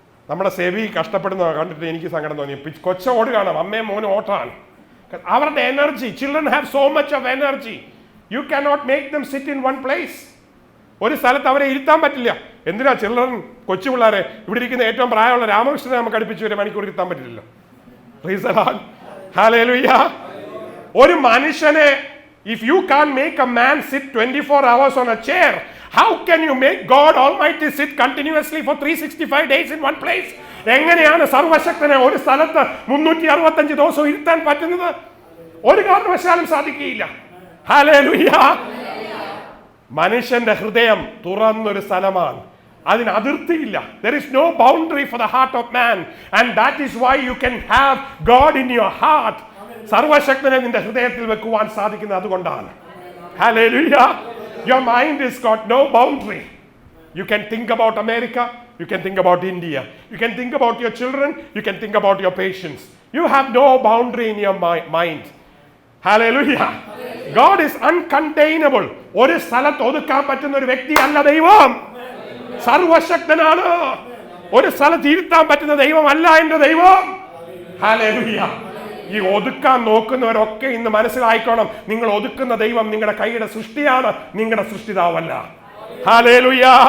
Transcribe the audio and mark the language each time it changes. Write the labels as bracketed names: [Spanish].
[Malayalam] നമ്മുടെ സെവി കഷ്ടപ്പെടുന്ന കണ്ടിട്ട് എനിക്ക് സങ്കടം തോന്നി. കൊച്ചോട് കാണാം, അമ്മയും മോനും ഓട്ടാണ്. അവരുടെ [English] Energy, children have so much of energy, you cannot make them sit in one place. [Malayalam] ഒരു സ്ഥലത്ത് അവരെ ഇരുത്താൻ പറ്റില്ല. എന്തിനാ ചിൽഡ്രൻ, കൊച്ചു പിള്ളേരെ, ഇവിടെ ഇരിക്കുന്ന ഏറ്റവും പ്രായമുള്ള രാമകൃഷ്ണനെ നമുക്ക് അടുപ്പിച്ച് 1 മണിക്കൂർ ഇരുത്താൻ പറ്റില്ലല്ലോ. [English] praise the Lord, [Malayalam] hallelujah. ഒരു മനുഷ്യനെ, [English] if you can't make a man sit 24 hours on a chair, how can you make God Almighty sit continuously for 365 days in one place? [Malayalam] എങ്ങനെയാണ് സർവശക്തനെ ഒരു സ്ഥലത്ത് 365 ദിവസവും ഇരുത്താൻ പറ്റുന്നത്? ഒരു കാരണവശാലും സാധിക്കുകയില്ല. ഹല്ലേലൂയ. മനുഷ്യന്റെ ഹൃദയം തുറന്നൊരു സ്ഥലമാണ്, അതിന് അതിർത്തിയില്ല. [English] There is no boundary for the heart of man, and that is why you can have God in your heart. [Malayalam] സർവശക്തനെ നിന്റെ ഹൃദയത്തിൽ വെക്കുവാൻ സാധിക്കുന്നത് അതുകൊണ്ടാണ്. [English] Hallelujah. Your mind has got no boundary. You can think about America, you can think about India, you can think about your children, you can think about your patients. You have no boundary in your mind. Hallelujah. God is uncontainable. [Malayalam] ഒരു സ്ഥലത്ത് ഒതുക്കാൻ പറ്റുന്ന ഒരു വ്യക്തിയല്ല ദൈവം. സർവശക്തനാണ്. ഒരു സ്ഥലത്ത് ഇരുത്താൻ പറ്റുന്ന ദൈവമല്ല എൻ്റെ ദൈവം. Hallelujah. ഈ ഒതുക്കാൻ നോക്കുന്നവരൊക്കെ ഇന്ന് മനസ്സിലായിക്കോണം, നിങ്ങൾ ഒതുക്കുന്ന ദൈവം നിങ്ങളുടെ കൈയുടെ സൃഷ്ടിയാണ്, നിങ്ങളുടെ സൃഷ്ടിതാവല്ല. ഹല്ലേലൂയ.